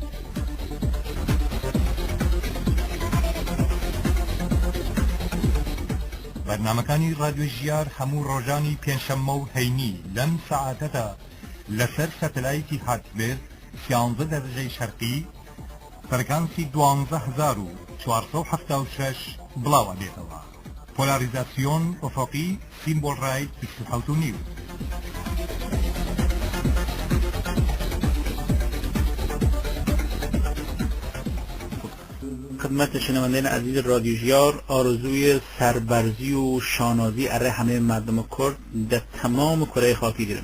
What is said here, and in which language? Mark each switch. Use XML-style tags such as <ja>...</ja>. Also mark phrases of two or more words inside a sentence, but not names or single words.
<ckb>بەرنامەکانی رادیۆ ژیار هەموو ڕۆژانی پێنجشەممە و هەینی لەم سەعاتەدا لەسەر سەتەلایتی هاتبێت 11 دەرەجەی شەرقی فەرکانسی 12476 بڵاوە دێتەوە. پۆلاریزاسیۆن ئۆفۆقی سیمبۆل ڕای 27.5.</ckb> <fa>خدمت شنوندگان عزیز رادیو ژیار، آرزوی سربرزی و شانازی اره همه مردم کرد در تمام کره خاکی دارم.</fa>